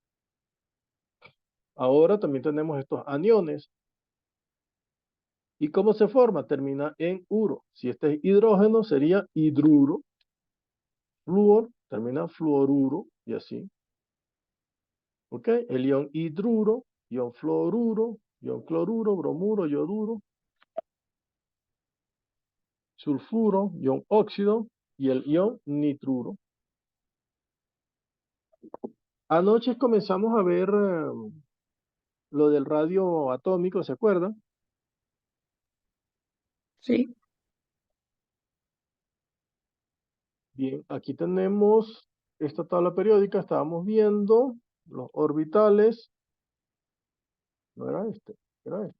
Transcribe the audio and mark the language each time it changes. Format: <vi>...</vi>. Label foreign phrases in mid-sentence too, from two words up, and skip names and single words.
<es>Ahora también tenemos estos aniones. ¿Y cómo se forma? Termina en uro. Si este es hidrógeno, sería hidruro. Flúor, termina fluoruro y así. ¿Ok? El ion hidruro, ion fluoruro, ion cloruro, bromuro, yoduro, sulfuro, ion óxido y el ion nitruro. Anoche comenzamos a ver lo del radio atómico, ¿se acuerdan? Sí. Bien, aquí tenemos esta tabla periódica, estábamos viendo los orbitales, no era este, era esta.</es>